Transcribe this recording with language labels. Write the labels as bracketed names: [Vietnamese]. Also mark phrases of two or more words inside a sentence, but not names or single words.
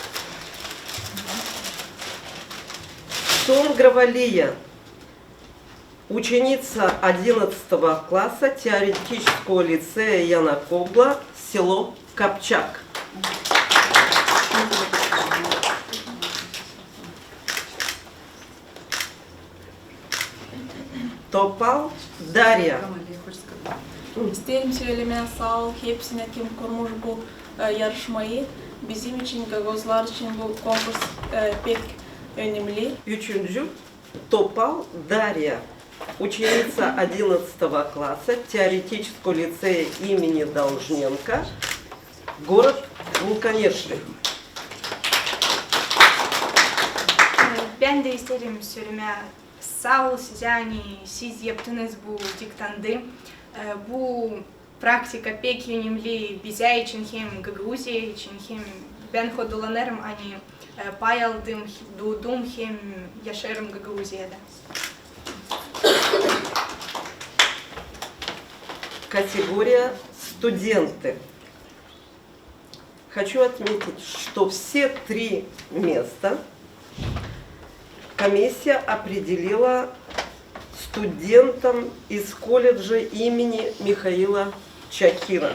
[Russian] Сонгрова Лия, ученица 11 класса теоретического лицея Яна Когла, село Копчак. Топал Дарья. [Gagauz] İsterim söylemeye sağ ol. Hepsine kim kurmuş bu yarışmayı. Bizim için, Gagavuzlar için bu konkurs pek önemli. [Russian] Üçüncü Топал Дарья, ученица 11 класса теоретического лицея имени Должненко, город Вулканешты. [Gagauz] Ben de isterim söylemeye. Sağ ol siz, yani siz yaptınız bu diktandı. Bu praktika pek önemli bize için, hem Gagavuzya için, hem ben hodolanırım, hani pay aldım, doğdum, hem yaşarım Gagavuzya'da. [Russian] Категория студенты. Хочу отметить, что все три места комиссия определила студентам из колледжа имени Михаила Чакира.